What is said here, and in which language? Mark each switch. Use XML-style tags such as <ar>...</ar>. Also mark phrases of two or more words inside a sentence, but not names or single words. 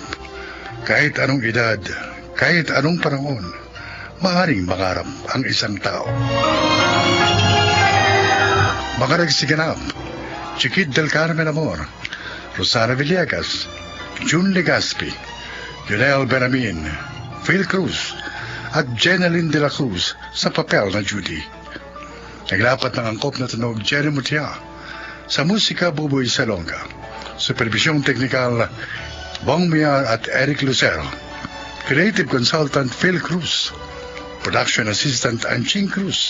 <tl>Kahit anong edad, kahit anong panahon, maaaring mangarap ang isang tao. Mga nagsiganap, Chiquit del Carmen Amor, Rosana Villegas, June Legaspi, Junel Beramin, Phil Cruz, at Jeneline de la Cruz sa papel na Judy. Naglapat ng angkop na tunog Jenny Mutia, sa musika Buboy Salonga, supervisyong teknikal Bong Miar at Eric Lucero,</tl> <en>creative consultant</en> <tl>Phil Cruz,</tl> <en>production assistant</en> <tl>Anching Cruz.</tl>